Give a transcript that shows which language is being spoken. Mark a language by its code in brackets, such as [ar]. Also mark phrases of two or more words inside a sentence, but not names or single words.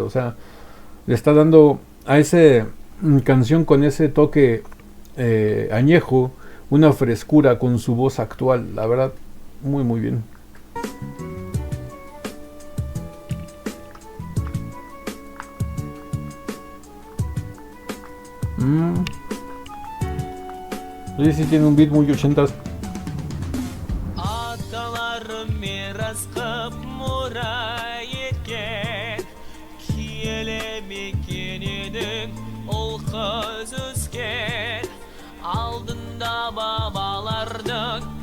[es] O sea, le está dando a esa canción con ese toque añejo una frescura con su voz actual. La verdad, muy bien. Sí, sí, tiene un beat muy 80s. [kk] Аталарым мирас қып мұра еткен киелі мекен едің ол қыз өскен алдында бабалардың